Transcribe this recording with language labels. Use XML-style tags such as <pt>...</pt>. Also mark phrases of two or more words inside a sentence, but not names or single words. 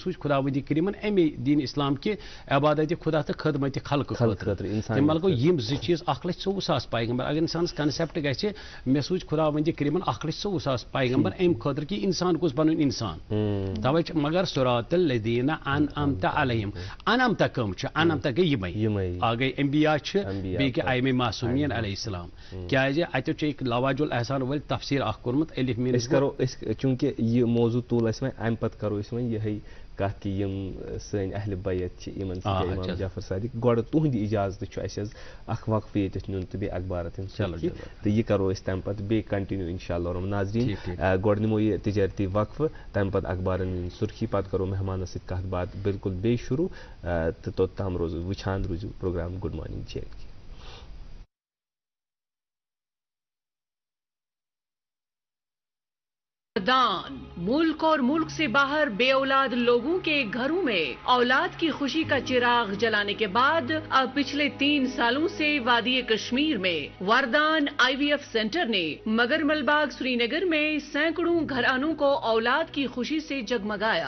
<ks>سوٗزۍ خۄداوندی کریٖمن اَمے دیٖن اسلام کہِ عبادتِ خۄدا تہٕ خدمتِ خلقہٕ خٲطرٕ تمہِ مطلب گوٚو یِم زٕ چیٖز 1,24,000 پیغمبر اگر انسانس کنسیپٹ گژھِ مےٚ سوٗزۍ خۄداوندی کریٖمن 1,24,000 پیغمبر امہِ خٲطرٕ کہِ انسان گوٚژھ بنُن انسان توے چھِ مگر</ks> <ar>صراط الذیٖنَ انعمت علیہم</ar> <ks>انعمت کٕم چھِ انعمت گٔے یِمے اکھ گٔے انبیا چھِ بیٚیہِ گٔے ائمہ معصوٗمیٖن</ks> <ar>علیہ السلام</ar> <ks>کیٛازِ اتٮ۪تھ چھُ لواج الاحسان وٲلۍ تفسیٖر اکھ کوٚرمُت الف میٖنٕز چوٗنٛکہِ یہ موضوع تول اس وۄنۍ امہِ پتہٕ کرو أسۍ وۄنۍ یِہے کتھ کہِ یِم سٲنۍ اہلِ بیت چھِ یِمن سۭتۍ امام جعفر صادق گۄڈٕ تُہُنٛدِ اِجازتہٕ چھُ اَسہِ حظ اکھ وقفہٕ ییٚتٮ۪تھ نیُن تہٕ بیٚیہِ اخبارات ہٕنٛز سُرخی تہٕ یہِ کرو أسۍ تمہِ پتہٕ بیٚیہِ کنٹِنیوٗ</ks> <ar>انشاء اللہ</ar> <ks>رحمان ناظریٖن گۄڈٕ نِمو یہِ تجارتی وقفہٕ تمہِ پتہٕ اخبارن ہٕنٛز سُرخی پتہٕ کرو مہمانس سۭتۍ کتھ باتھ بالکل بیٚیہِ شروٗع تہٕ توٚتام روزو وٕچھان روٗزِو پروگرام گُڈ مارنِنگ جے اینڈ کے.</ks> <ur>ملک اور ملک سے باہر بے اولاد لوگوں کے گھروں میں اولاد کی خوشی کا چراغ جلانے کے بعد اب پچھلے 3 سالوں سے وادی کشمیر میں وردان IVF سینٹر نے مگر ملباغ سری نگر میں سینکڑوں گھرانوں کو اولاد کی خوشی سے جگمگایا.</ur>